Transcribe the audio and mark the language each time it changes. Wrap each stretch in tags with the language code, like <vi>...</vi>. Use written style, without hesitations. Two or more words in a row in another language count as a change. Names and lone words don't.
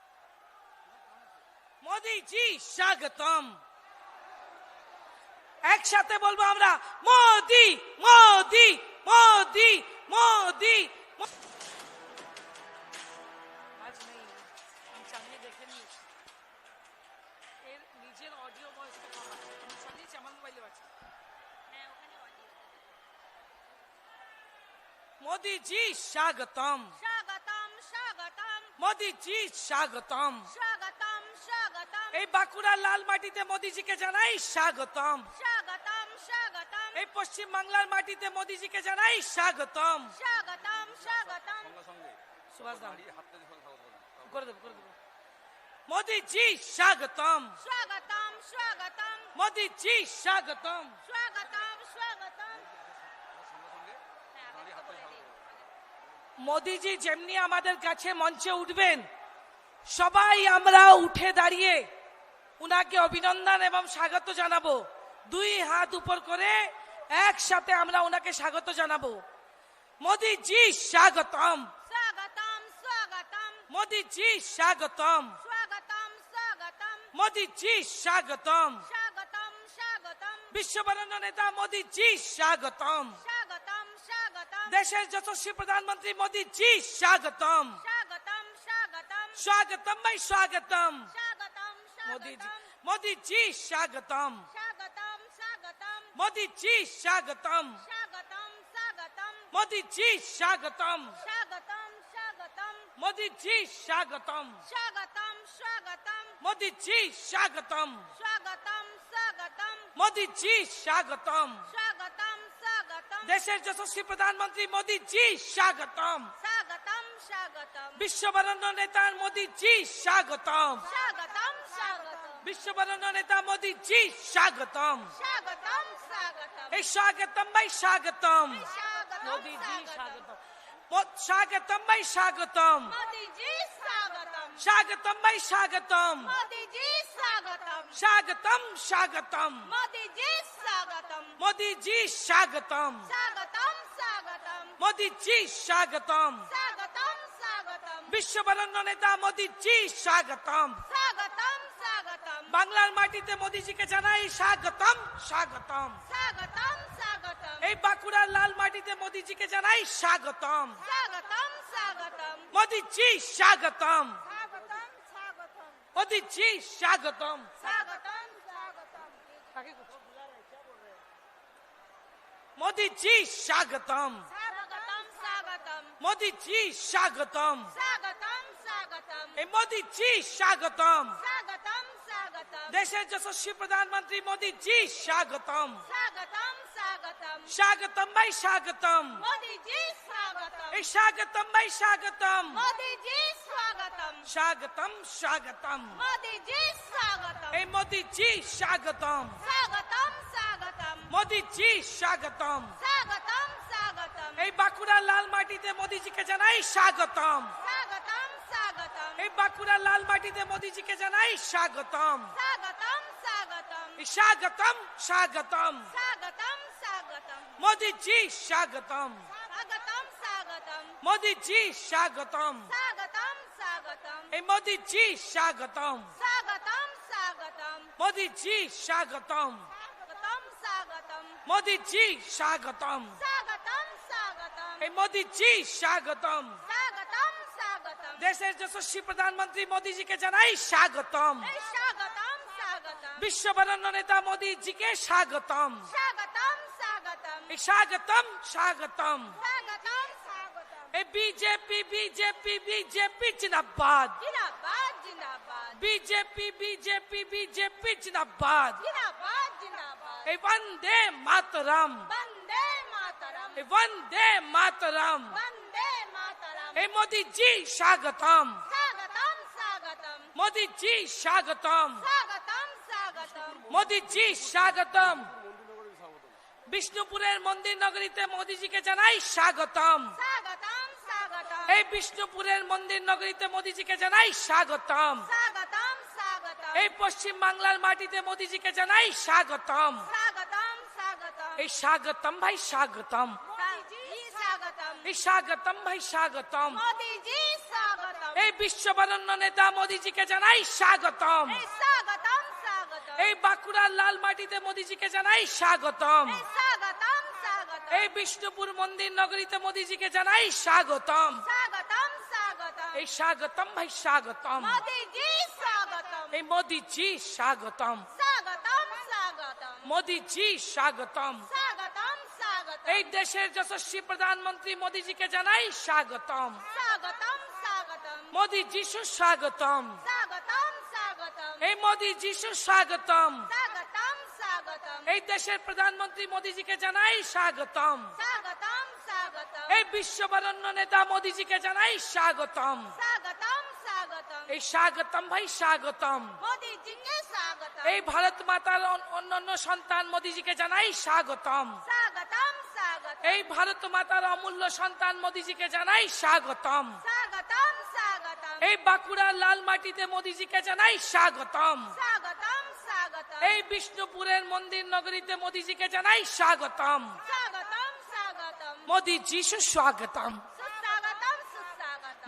<bn>মোদি জি স্বাগতম, একসাথে বলবো আমরা মোদি মোদি মোদি মোদি। আজ নেই, আমি চালিয়ে দেখে নিয়েছি, এর নিজের অডিও ভয়েসটা কম আছে, আমি চালিয়েছি, আমার মোবাইলে আছে।</bn> <hi>मोदी जी स्वागतम, स्वागतम स्वागतम, मोदी जी स्वागतम। स्वागतम स्वागतम,</hi> <bn>এই বাঁকুড়ার লাল মাটিতে মোদিজিকে জানাই স্বাগতম,</bn> <hi>स्वागतम स्वागतम,</hi> <bn>এই পশ্চিম বাংলার মাটিতে মোদিজিকে জানাই স্বাগতম।</bn> <hi>स्वागतम स्वागतम,</hi> <bn>সুভাষ দা করে দেবো, করে দেবো। মোদি জি স্বাগতম,</bn> <hi>स्वागतम स्वागतम,</hi> <bn>মোদি জি স্বাগতম।</bn> <hi>स्वागतम स्वागतम।</hi> <bn>মোদিজি যেমনি আমাদের কাছে মঞ্চে উঠবেন, সবাই আমরা উঠে দাঁড়িয়ে উনাকে অভিনন্দন এবং স্বাগত জানাবো। দুই হাত উপর করে একসাথে আমরা উনাকে স্বাগত জানাবো। মোদি জি স্বাগতম,</bn> <hi>स्वागतम स्वागतम,</hi> <bn>মোদি জি স্বাগতম,</bn> <hi>स्वागतम स्वागतम,</hi> <bn>মোদি জি স্বাগতম,</bn> <hi>स्वागतम स्वागतम,</hi> <bn>বিশ্ব বরণ্য নেতা মোদি জি স্বাগতম,</bn> <hi>स्वागतम स्वागतम,</hi> <bn>দেশের যশস্বী প্রধানমন্ত্রী মোদি জি স্বাগতম।</bn> <hi>स्वागतम स्वागतम,</hi> <bn>স্বাগতম ভাই স্বাগতম,</bn> <hi>स्वागतम</hi> <bn>মোদি জি,</bn> <hi>स्वागतम,</hi> <bn>মোদি জি স্বাগতম,</bn> <hi>स्वागतम स्वागतम,</hi> <bn>মোদি জি স্বাগতম,</bn> <hi>स्वागतम स्वागतम,</hi> <bn>মোদি জি স্বাগতম,</bn> <hi>स्वागतम स्वागतम,</hi> <bn>মোদি জি স্বাগতম,</bn> <hi>स्वागतम स्वागतम,</hi> <bn>মোদি জি স্বাগতম,</bn> <hi>स्वागतम स्वागतम,</hi> <bn>মোদি জি স্বাগতম।</bn> <hi>स्वागतम स्वागतम,</hi> <bn>দেশের যশস্বী প্রধানমন্ত্রী মোদি জি স্বাগতম,</bn> <hi>स्वागतम स्वागतम,</hi> <bn>বিশ্ব বরণ্য নেতা মোদি জি স্বাগতম,</bn> <hi>स्वागतम स्वागतम,</hi> <bn>বিশ্ব বরণ্য নেতা মোদি জি স্বাগতম।</bn> <hi>स्वागतम स्वागतम,</hi> <bn>এই স্বাগতম ভাই স্বাগতম,</bn> <hi>स्वागतम</hi> <bn>মোদি জি</bn> <hi>स्वागतम,</hi> <bn>স্বাগতম, স্বাগতম ভাই স্বাগতম,</bn> <hi>मोदी जी स्वागतम,</hi> <bn>স্বাগতম ভাই স্বাগতম,</bn> <hi>मोदी जी स्वागतम,</hi> <bn>স্বাগতম স্বাগতম,</bn> <hi>मोदी जी स्वागतम,</hi> <bn>মোদি জি স্বাগতম,</bn> <hi>स्वागतम स्वागतम,</hi> <bn>মোদি জি স্বাগতম,</bn> <hi>स्वागतम स्वागतम,</hi> <bn>বিশ্ব বরণ্য নেতা মোদি জি স্বাগতম।</bn> <hi>स्वागतम स्वागतम,</hi> <bn>বাংলার মাটিতে মোদিজিকে জানাই স্বাগতম, স্বাগতম।</bn> <hi>स्वागतम स्वागतम,</hi> <bn>এই এই বাঁকুড়ার লাল মাটিতে মোদিজিকে জানাই স্বাগতম।</bn> <hi>स्वागतम स्वागतम</hi> <bn>মোদিজি স্বাগতম,</bn> <hi>स्वागतम स्वागतम</hi> <bn>মোদিজি স্বাগতম।</bn> <hi>स्वागतम स्वागतम</hi> <bn>মোদিজি স্বাগতম,</bn> <hi>स्वागतम स्वागतम</hi> <bn>মোদিজি স্বাগতম,</bn> <hi>स्वागतम स्वागतम</hi> <bn>এই মোদিজি স্বাগতম।</bn> <hi>स्वागतम स्वागतम</hi> <bn>দেশের যশস্বী প্রধানমন্ত্রী মোদিজি স্বাগতম।</bn> <hi>स्वागतम स्वागतम</hi> <bn>স্বাগতম ভাই স্বাগতম,</bn> <hi>मोदी जी स्वागतम</hi> <bn>এই স্বাগতম ভাই স্বাগতম,</bn> <hi>मोदी जी स्वागतम</hi> <bn>স্বাগতম স্বাগতম,</bn> <hi>मोदी जी स्वागतम</hi> <bn>এই মোদিজি স্বাগতম,</bn> <hi>स्वागतम स्वागतम</hi> <bn>মোদিজি স্বাগতম।</bn> <hi>स्वागतम स्वागतम</hi> <bn>এই বাঁকুড়ার লাল মাটিতে মোদিজিকে জানাই স্বাগতম।</bn> <hi>स्वागतम स्वागतम</hi> <bn>এই বাঁকুড়ার লাল মাটিতে মোদিজিকে জানাই স্বাগতম।</bn> <hi>स्वागतम स्वागतम</hi> <bn>এই স্বাগতম স্বাগতম,</bn> <hi>स्वागतम स्वागतम</hi> <bn>মোদিজি স্বাগতম,</bn> <hi>स्वागतम स्वागतम</hi> <bn>মোদিজি স্বাগতম,</bn> <hi>स्वागतम स्वागतम</hi> <bn>এই মোদিজি স্বাগতম,</bn> <hi>स्वागतम स्वागतम</hi> <bn>মোদিজি স্বাগতম,</bn> <hi>स्वागतम स्वागतम</hi> <bn>মোদিজি স্বাগতম,</bn> <hi>स्वागतम स्वागतम</hi> <bn>এই মোদিজি স্বাগতম।</bn> <hi>स्वागतम स्वागतम</hi> <bn>দেশের যশস্বী প্রধানমন্ত্রী মোদিজিকে জানাই স্বাগতম।</bn> <hi>स्वागतम स्वागतम</hi> <bn>বিশ্ববরেণ্য নেতা মোদিজিকে স্বাগতম।</bn> <hi>स्वागतम स्वागतम</hi> <bn>এই স্বাগতম স্বাগতম,</bn> <hi>स्वागतम स्वागतम</hi> <bn>এই বিজেপি বিজেপি বিজেপি জিন্দাবাদ,</bn> <hi>जिंदाबाद जिंदाबाद</hi> <bn>বিজেপি বিজেপি বিজেপি জিন্দাবাদ,</bn> <hi>जिंदाबाद जिंदाबाद</hi> <bn>এই বন্দে মাতরম,</bn> <hi>वंदे मातरम</hi> <bn>এই বন্দে মাতরম।</bn> <hi>वंदे मातरम</hi> <bn>এই মোদিজি স্বাগতম,</bn> <hi>स्वागतम स्वागतम</hi> <bn>মোদিজি স্বাগতম,</bn> <hi>स्वागतम स्वागतम</hi> <bn>মোদিজি স্বাগতম। বিষ্ণুপুরের মন্দির নগরীতে মোদিজিকে জানাই স্বাগতম।</bn> <hi>स्वागतम स्वागतम</hi> <bn>এই বিষ্ণুপুরের মন্দির নগরীতে মোদিজিকে জানাই স্বাগতম।</bn> <hi>स्वागतम स्वागतम</hi> <bn>এই পশ্চিম বাংলার মাটিতে মোদিজিকে জানাই স্বাগতম।</bn> <hi>स्वागतम स्वागतम</hi> <bn>এই স্বাগতম ভাই স্বাগতম,</bn> <hi>जी स्वागतम</hi> <bn>এই স্বাগতম ভাই স্বাগতম।</bn> <hi>मोदी जी स्वागतम</hi> <bn>এই বিশ্ববরেণ্য নেতা মোদিজিকে জানাই স্বাগতম।</bn> <hi>स्वागतम स्वागतम</hi> <bn>এই বাঁকুড়ার লাল মাটিতে মোদিজিকে জানাই স্বাগতম।</bn> <hi>स्वागतम स्वागतम</hi> <bn>এই বিষ্ণুপুর মন্দির নগরীতে মোদিজিকে জানাই স্বাগতম।</bn> <hi>स्वागतम स्वागतम</hi> <bn>এই স্বাগতম ভাই স্বাগতম,</bn> <hi>मोदी जी स्वागतम</hi> <bn>এই মোদিজি স্বাগতম,</bn> <hi>स्वागतम स्वागतम</hi> <bn>মোদিজি স্বাগতম।</bn> <hi>स्वागतम स्वागतम</hi> <bn>এই দেশের যশস্বী প্রধানমন্ত্রী মোদিজিকে জানাই স্বাগতম।</bn> <hi>स्वागतम स्वागतम</hi> <bn>মোদিজি সুস্বাগতম,</bn> <hi>स्वागतम स्वागतम</hi> <bn>এই মোদিজি সুস্বাগতম।</bn> <hi>स्वागतम स्वागतम</hi> <bn>এই দেশের প্রধানমন্ত্রী মোদিজিকে জানাই স্বাগতম।</bn> <hi>स्वागतम स्वागतम</hi> <bn>এই বিশ্ববরেণ্য নেতা মোদিজিকে জানাই স্বাগতম।</bn> <hi>स्वागतम स्वागतम</hi> <bn>এই স্বাগতম ভাই স্বাগতম।</bn> <hi>मोदी जी के स्वागतम</hi> <bn>এই ভারত মাতার অন্যান্য সন্তান মোদিজিকে জানাই স্বাগতম।</bn> <hi>स्वागतम स्वागतम</hi> <bn>এই ভারত মাতার অমূল্য সন্তান মোদিজিকে জানাই স্বাগতম।</bn> <hi>स्वागतम स्वागतम</hi> <bn>এই বাঁকুড়ার লাল মাটিতে মোদিজিকে জানাই স্বাগতম।</bn> <hi>स्वागतम स्वागतम</hi> <bn>এই বিষ্ণুপুরের মন্দির নগরীতে মোদিজিকে জানাই স্বাগতম।</bn> <hi>स्वागतम स्वागतम</hi> <bn>মোদিজি সুস্বাগতম,</bn> <hi>सुस्वागतम सुस्वागतम</hi>